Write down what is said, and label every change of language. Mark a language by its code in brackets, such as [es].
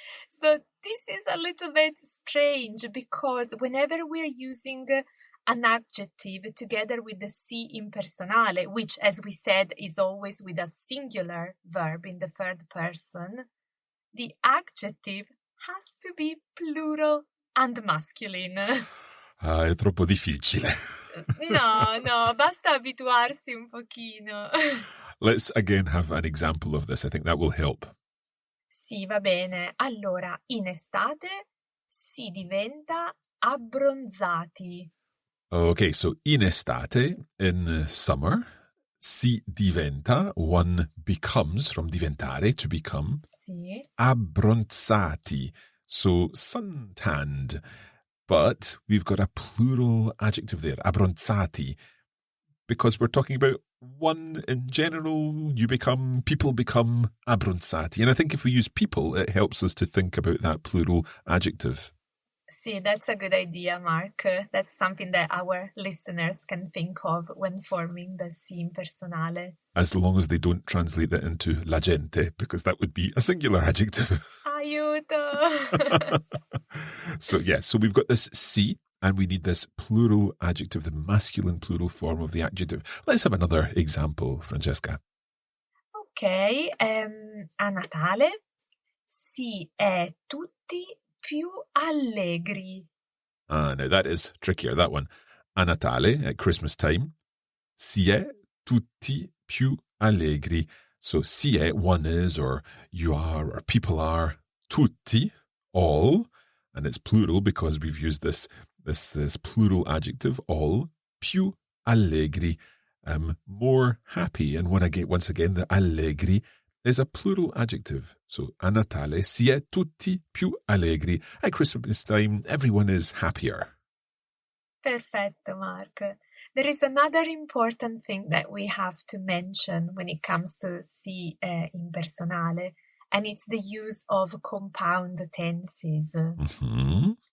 [en] So this is a little bit strange because whenever we're using an adjective together with the si impersonale, which, as we said, is always with a singular verb in the third person, the adjective has to be plural and masculine. [it] È troppo difficile. No, basta abituarsi un pochino. [en] Let's again have an example of this. I think that will help. [it] Sì, va bene. Allora, in estate si diventa abbronzati. [en] Okay, so [it] in estate, [en] in summer, [it] si diventa, [en] one becomes, from diventare, to become, [it] Sì. [en] abbronzati, so suntanned. But we've got a plural adjective there, abbronzati, because we're talking about one in general, people become abbronzati. And I think if we use people, it helps us to think about that plural adjective. Sì, that's a good idea, Mark. That's something that our listeners can think of when forming the si impersonale. As long as they don't translate that into la gente, because that would be a singular adjective. [it] Aiuto! [en] So we've got this si, and we need this plural adjective, the masculine plural form of the adjective. Let's have another example, Francesca. [it] Ok, a Natale si è tutti più allegri. [en] Now that is trickier, that one. A Natale, at Christmas time, [it] si è tutti più allegri. [en] So si è, one is, or you are, or people are, tutti, all, and it's plural because we've used this plural adjective, all, più allegri, more happy. And once again, the allegri is a plural adjective. [it] So, a Natale si è tutti più allegri. [en] At Christmas time, everyone is happier. [it] Perfetto, Mark. [en] There is another important thing that we have to mention when it comes to si impersonale, and it's the use of compound tenses. Mm-hmm.